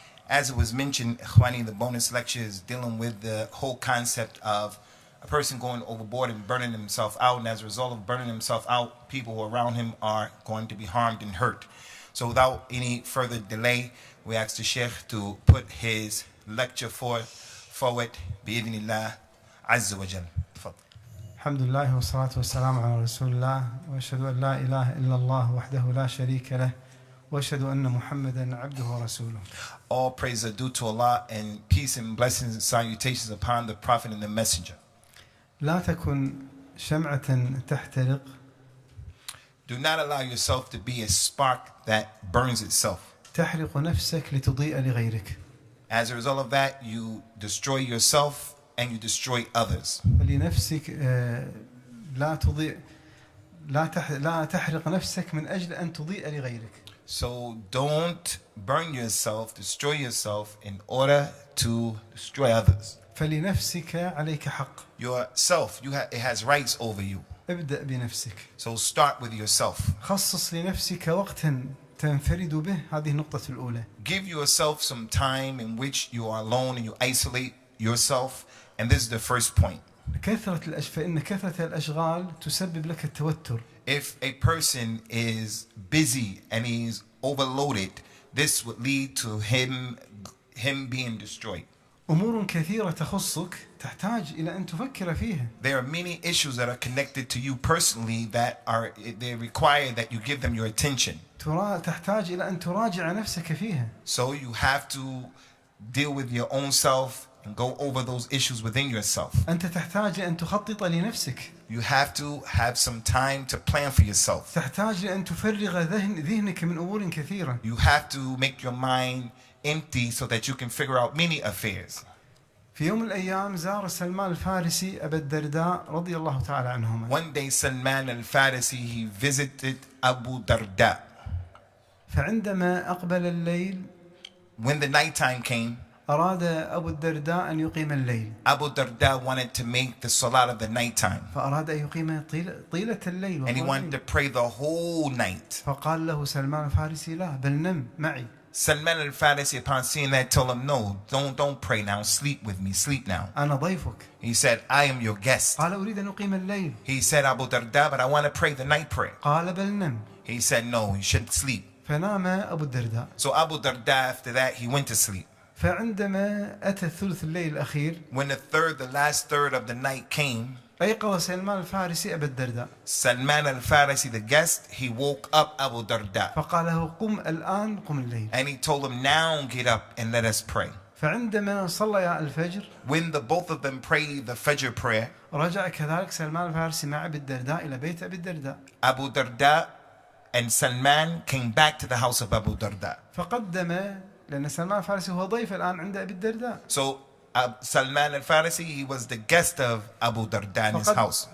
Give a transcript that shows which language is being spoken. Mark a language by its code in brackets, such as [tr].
[en] As it was mentioned, Ikhwani, the bonus lecture is dealing with the whole concept of a person going overboard and burning himself out, and as a result of burning himself out, people who are around him are going to be harmed and hurt. So without any further delay, we ask the Sheikh to put his lecture forward [ar] بإذن عز وجل. الحمد لله والصلاة والسلام على رسول الله وأشهد أن لا إله إلا الله وحده لا شريك له وأشهد أن محمدا عبده ورسوله. [en] All praise are due to Allah, and peace and blessings and salutations upon the Prophet and the Messenger. [ar] لا تكن شمعة تحترق. [en] Do not allow yourself to be a spark that burns itself. [ar] تحرق نفسك لتضيء لغيرك. [en] As a result of that, you destroy yourself and you destroy others. [ar] فلنفسك لا تضيء لا تحرق نفسك من أجل أن تضيء لغيرك. [en] So don't burn yourself, destroy yourself in order to destroy others. [ar] فلنفسك عليك حق. [en] Yourself, it has rights over you. [ar] ابدأ بنفسك. [en] So start with yourself. [ar] خصص لنفسك وقتا تنفرد به. هذه النقطة الأولى. [en] Give yourself some time in which you are alone and you isolate yourself. And this is the first point. [ar] فإن كثرة الأشغال تسبب لك التوتر. [en] If a person is busy and he's overloaded, this would lead to him being destroyed. [ar] أمور كثيرة تخصك تحتاج إلى أن تفكر فيها. [en] There are many issues that are connected to you personally that they require that you give them your attention. [ar] تحتاج إلى أن تراجع نفسك فيها. [en] So you have to deal with your own self and go over those issues within yourself. [ar] أنت تحتاج أن تخطط لنفسك. [en] You have to have some time to plan for yourself. [ar] تحتاج أن تفرغ ذهنك من أمور كثيرة. [en] You have to make your mind empty so that you can figure out many affairs. [ar] في يوم من الأيام زار سلمان الفارسي أبا الدرداء رضي الله تعالى عنهما. [en] One day Salman al-Farisi, he visited Abu Darda. [ar] فعندما أقبل الليل, [en] when the night time came, [ar] أراد أبو الدرداء أن يقيم الليل. [en] Abu Darda wanted to make the salat of the night time. [ar] فأراد أن يقيم طيلة الليل. [en] And he wanted to pray the whole night. [ar] فقال له سلمان الفارسي لا بل نم معي. [en] Salman al-Farisi, upon seeing that, told him, no, don't pray now, sleep with me, sleep now. [ar] أنا ضيفك. [en] He said, I am your guest. [ar] قال أريد أن أقيم الليل. [en] He said, Abu Darda, but I want to pray the night prayer. [ar] قال بل نم. [en] He said, no, you should sleep. [ar] فنام أبو الدرداء. [en] So Abu Darda, after that, he went to sleep. [ar] فعندما أتى الثلث الليل الأخير, [en] when the last third of the night came, [ar] أيقظ سلمان الفارسي أبا الدرداء. [en] Salman al-Farisi, the guest, he woke up Abu Darda. [ar] فقال له قم الآن قم الليل. [en] And he told him, now get up and let us pray. [ar] فعندما صلى الفجر, [en] when both of them prayed the Fajr prayer, [ar] رجع كذلك سلمان الفارسي مع أبي الدرداء إلى بيت أبي الدرداء. [en] Abu Darda and Salman came back to the house of Abu Darda. [ar] فقدم لأن سلمان الفارسي هو ضيف الآن عند أبي الدرداء. [en] So Salman al-Farisi, he was the guest of Abu Darda in his house.